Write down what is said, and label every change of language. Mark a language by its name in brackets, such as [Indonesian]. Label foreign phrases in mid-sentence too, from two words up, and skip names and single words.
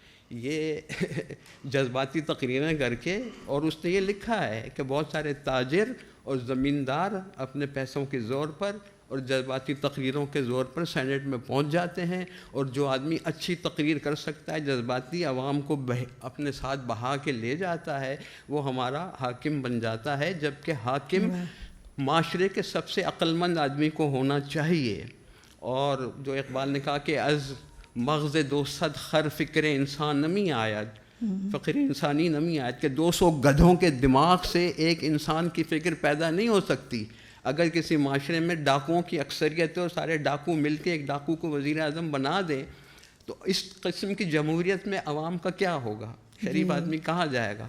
[Urdu] یہ جذباتی تقریریں کر کے، اور اس نے یہ لکھا ہے کہ بہت سارے تاجر اور زمیندار اپنے پیسوں کے زور پر اور جذباتی تقریروں کے زور پر سینٹ میں پہنچ جاتے ہیں، اور جو آدمی اچھی تقریر کر سکتا ہے، جذباتی عوام کو اپنے ساتھ بہا کے لے جاتا ہے، وہ ہمارا حاکم بن جاتا ہے. جبکہ حاکم معاشرے کے سب سے عقل مند آدمی کو ہونا چاہیے. اور جو اقبال نے کہا کہ [Persian] از مغز 200 خر فکر انسان نمی آید، فکر انسانی نمی آید، [Urdu] کہ 200 گدھوں کے دماغ سے ایک انسان کی فکر پیدا نہیں ہو سکتی. اگر کسی معاشرے میں ڈاکوؤں کی اکثریت ہے اور سارے ڈاکو مل کے ایک ڈاکو کو وزیر اعظم بنا دیں تو اس قسم کی جمہوریت میں عوام کا کیا ہوگا؟ شریف آدمی کہاں جائے گا؟